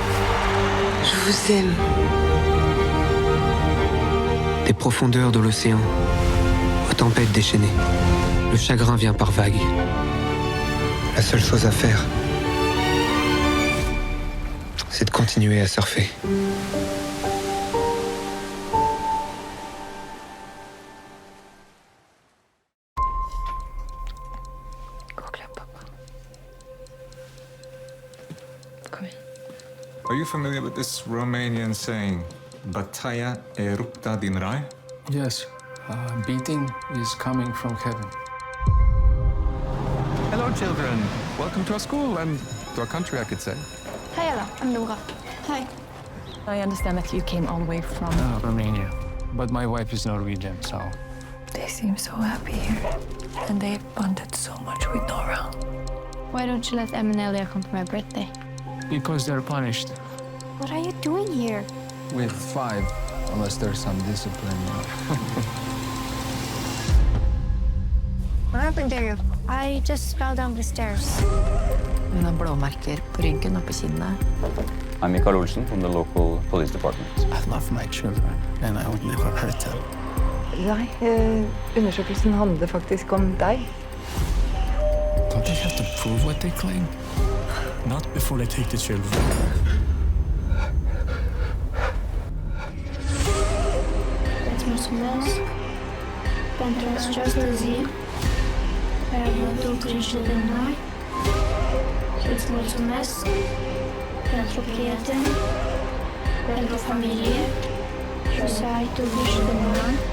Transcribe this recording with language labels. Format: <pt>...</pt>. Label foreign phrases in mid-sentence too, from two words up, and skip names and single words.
<fr>Je vous aime. Des profondeurs de l'océan, aux tempêtes déchaînées. Le chagrin vient par vagues. La seule chose à faire, c'est de continuer à surfer.</fr> <en>Are you familiar with this Romanian saying,</en> <ro>Bătaia e rupta din rai?</ro> <en>Yes, beating is coming from heaven. Hello, children. Welcome to our school and to our country, I could say. Hi, Ella. I'm Laura. Hi. I understand that you came all the way from... Romania. But my wife is Norwegian, so... They seem so happy here. And they've bonded so much with Nora. Why don't you let Em and Elia come for my birthday? Because they're punished. What are you doing here? With 5, unless there's some discipline. What happened to you? I just fell down the stairs.</en> <no>Hun har blåmerker på ryggen og på kinnet.</no> <en>I'm Mikael Olsen from the local police department. I love my children, and I would never hurt them.</en> <no>Nei, undersøkelsen handler faktisk om deg.</no> <en>Don't they have to prove what they claim? Not before they take the children.</en> <ro>Îți mulțumesc pentru această zi care a bătut grijă de noi. Îți mulțumesc pentru prieteni, pentru familie și să ai tu grijă de noi.</ro>